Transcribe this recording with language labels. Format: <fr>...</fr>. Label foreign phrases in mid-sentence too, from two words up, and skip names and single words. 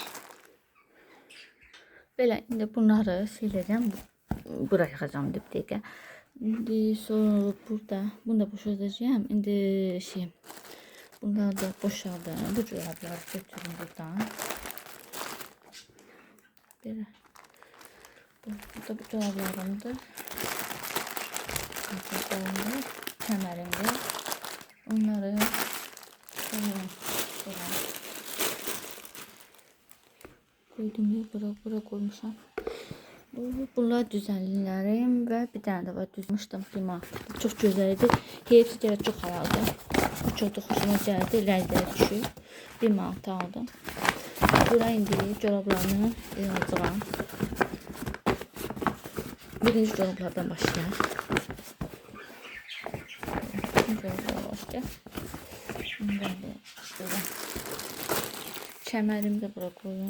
<az>Belə indi bunları siləcəm. Bura yığacağım dip dəqiqə. İndi sonra bunu da boşaltacağım. İndi bunları da boşaldım. Bu corabları götürün buradan. Belə. Bu da bu corablarımdır. Kəmərimdə. Onları koydum ya, bura koymuşam.</az> <tr>Bunlar düzenlilerim ve bir tane de var düzmüştüm prima. Çok güzeldi. Hepsi de çok halaldı. Çok da hoşuma geldi.</tr> <az>Ləzzət düşür. Bir manat aldım. Bura indi corablarını yığacağam. Birinci corablardan başlayalım. Kəmərimi də bura koyun.</az>